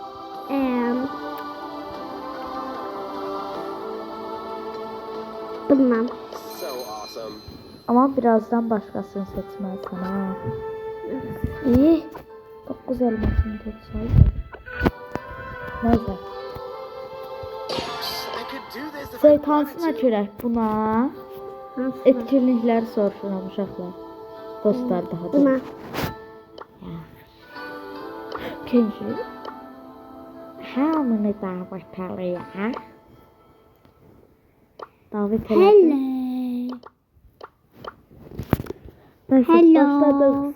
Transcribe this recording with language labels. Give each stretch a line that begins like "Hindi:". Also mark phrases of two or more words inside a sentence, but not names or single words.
Turkish: Bilmem. Ama birazdan başkasını seçmelisin ha. İyi. 9 elmasını tutsaydı.
Azerbaijani: Neyse. Seyit hansına görək buna? Etkinlikləri soruşuram uşaqlar. Dostlar daha da. Buna. İkinci. Hamını davet eləyək. Davet eləyək.
Turkish: Neyse, başladık.